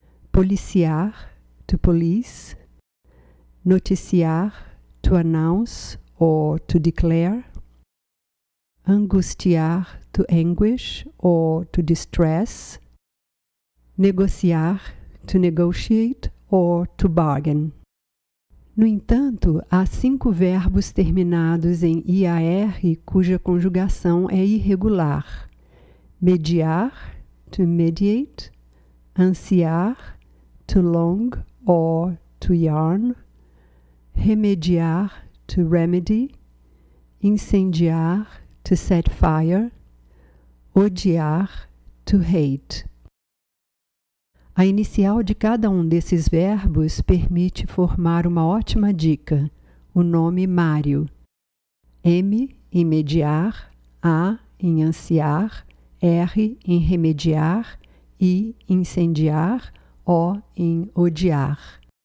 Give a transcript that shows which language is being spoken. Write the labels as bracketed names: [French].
[English] policiar, to police, noticiar, to announce or to declare, angustiar, to anguish or to distress, negociar, to negotiate or to bargain. [Portuguese] No entanto, há 5 verbos terminados em IAR cuja conjugação é irregular. [English] Mediar, to mediate, ansiar, to long or to yarn, remediar, to remedy, incendiar, to set fire, odiar, to hate. [Portuguese] A inicial de cada um desses verbos permite formar uma ótima dica, o nome Mário. M em mediar, A em ansiar, R em remediar, I em incendiar, O em odiar.